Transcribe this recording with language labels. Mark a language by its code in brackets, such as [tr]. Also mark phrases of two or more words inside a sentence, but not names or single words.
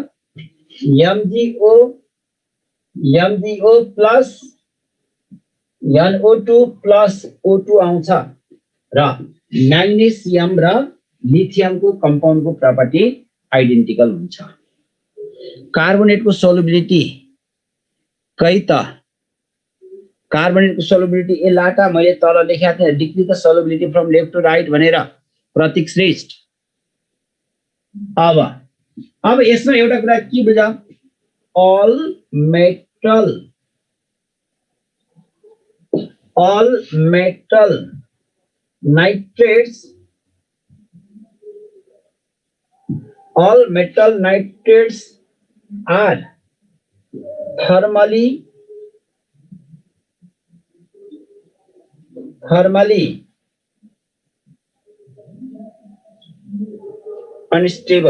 [ne] MgO plus NO2 plus O2 आउँछ र म्याग्नेशियम र लिथियमको कम्पाउन्डको प्रपर्टी आइडेन्टिकल हुन्छ। कार्बोनेटको सोल्युबिलिटी कही त? कार्बोनेटको सोल्युबिलिटी ए लाटा मैले तल लेखेको थिएँ, [en] decrease the solubility from left to right [ne] भनेर प्रतीक श्रेष्ठ। अब यसमा एउटा कुरा के बुझ? [en] all metal nitrates are thermally unstable.